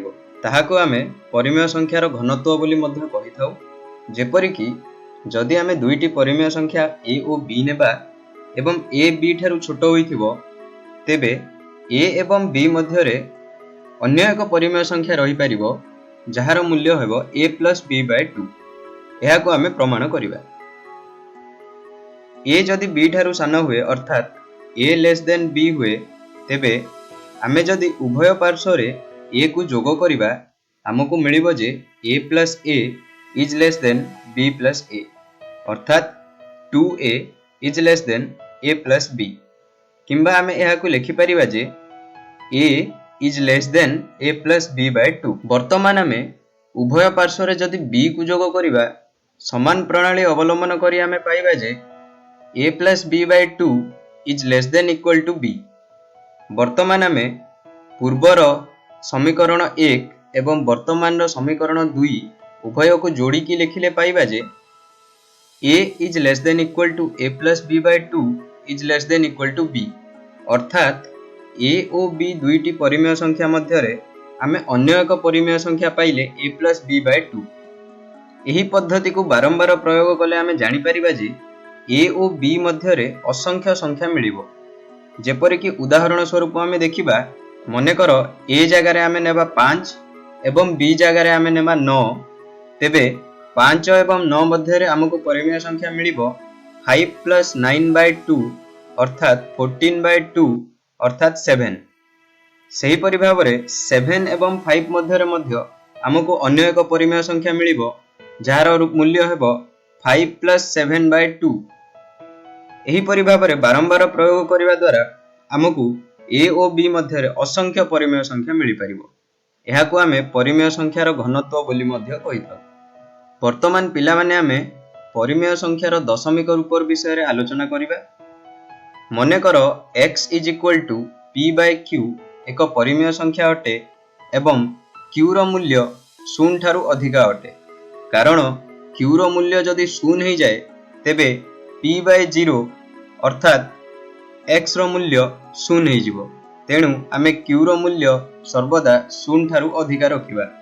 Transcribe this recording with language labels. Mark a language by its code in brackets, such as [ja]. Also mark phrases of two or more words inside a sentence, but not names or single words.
[or] ତାହାକୁ ଆମେ ପରିମେୟ ସଂଖ୍ୟାର ଘନତ୍ୱ ବୋଲି ମଧ୍ୟ କହିଥାଉ। ଯେପରିକି ଯଦି ଆମେ ଦୁଇଟି ପରିମେୟ ସଂଖ୍ୟା a ଓ b ନେବା ଏବଂ a b ଠାରୁ ଛୋଟ ହୋଇଥିବ ତେବେ a ଏବଂ b ମଧ୍ୟରେ ଅନ୍ୟ ଏକ ପରିମେୟ ସଂଖ୍ୟା ରହିପାରିବ ଯାହାର ମୂଲ୍ୟ ହେବ [en] a plus b by 2। [or] ଏହାକୁ ଆମେ ପ୍ରମାଣ କରିବା। a ଯଦି b ଠାରୁ ସାନ ହୁଏ ଅର୍ଥାତ୍ [en] a less than b [or] ହୁଏ ତେବେ ଆମେ ଯଦି ଉଭୟ ପାର୍ଶ୍ୱରେ a କୁ ଯୋଗ କରିବା ଆମକୁ ମିଳିବ ଯେ [en] a plus a is less than b plus a [or] ଅର୍ଥାତ୍ [en] 2a is less than a plus b। [or] କିମ୍ବା ଆମେ ଏହାକୁ ଲେଖିପାରିବା ଯେ [en] a is less than a plus b by 2। [or] ବର୍ତ୍ତମାନ ଆମେ ଉଭୟ ପାର୍ଶ୍ୱରେ ଯଦି b କୁ ଯୋଗ କରିବା ସମାନ ପ୍ରଣାଳୀ ଅବଲମ୍ବନ କରି ଆମେ ପାଇବା ଯେ [en] a plus b by 2 is less than equal to b। [or] ବର୍ତ୍ତମାନ ଆମେ ପୂର୍ବର ସମୀକରଣ 1 ଏବଂ ବର୍ତ୍ତମାନର ସମୀକରଣ 2 ଉଭୟକୁ ଯୋଡ଼ିକି ଲେଖିଲେ ପାଇବା ଯେ [en] a is less than equal to a plus b by 2 is less than equal to b। [or] ଅର୍ଥାତ୍ a ଓ b ଦୁଇଟି ପରିମେୟ ସଂଖ୍ୟା ମଧ୍ୟରେ ଆମେ ଅନ୍ୟ ଏକ ପରିମେୟ ସଂଖ୍ୟା ପାଇଲେ [en] a plus b by 2। [or] ଏହି ପଦ୍ଧତିକୁ ବାରମ୍ବାର ପ୍ରୟୋଗ କଲେ ଆମେ ଜାଣିପାରିବା ଯେ a ଓ b ମଧ୍ୟରେ ଅସଂଖ୍ୟ ସଂଖ୍ୟା ମିଳିବ। ଯେପରିକି ଉଦାହରଣ ସ୍ୱରୂପ ଆମେ ଦେଖିବା, ମନେକର a ଜାଗାରେ ଆମେ ନେବା 5 ଏବଂ b ଜାଗାରେ ଆମେ ନେବା 9 ତେବେ 5 ଏବଂ 9 ମଧ୍ୟରେ ଆମକୁ ପରିମେୟ ସଂଖ୍ୟା ମିଳିବ [en] 5 plus 9 by 2 [or] ଅର୍ଥାତ୍ 14 by 2 ଅର୍ଥାତ୍ 7। ସେହିପରି ଭାବରେ 7 ଏବଂ 5 ମଧ୍ୟରେ ମଧ୍ୟ ଆମକୁ ଅନ୍ୟ ଏକ ପରିମେୟ ସଂଖ୍ୟା ମିଳିବ ଯାହାର ମୂଲ୍ୟ ହେବ [en] 5 plus 7 by 2। [or] ଏହିପରି ଭାବରେ ବାରମ୍ବାର ପ୍ରୟୋଗ କରିବା ଦ୍ୱାରା ଆମକୁ a ଓ b ମଧ୍ୟରେ ଅସଂଖ୍ୟ ପରିମେୟ ସଂଖ୍ୟା ମିଳିପାରିବ। ଏହାକୁ ଆମେ ପରିମେୟ ସଂଖ୍ୟାର ଘନତ୍ୱ ବୋଲି ମଧ୍ୟ କହିଥାଉ। ବର୍ତ୍ତମାନ ପିଲାମାନେ ଆମେ ପରିମେୟ ସଂଖ୍ୟାର ଦଶମିକ ରୂପ ବିଷୟରେ ଆଲୋଚନା କରିବା। ମନେକର [en] x is equal to p by q [or] ଏକ ପରିମେୟ ସଂଖ୍ୟା ଅଟେ ଏବଂ q ର ମୂଲ୍ୟ 0 ଠାରୁ ଅଧିକା ଅଟେ। କାରଣ q ର ମୂଲ୍ୟ ଯଦି 0 ହୋଇଯାଏ ତେବେ p by 0 ଅର୍ଥାତ୍ x ର ମୂଲ୍ୟ 0 ହୋଇଯିବ। ତେଣୁ ଆମେ q ର ମୂଲ୍ୟ ସର୍ବଦା 0 ଠାରୁ ଅଧିକା ରଖିବା।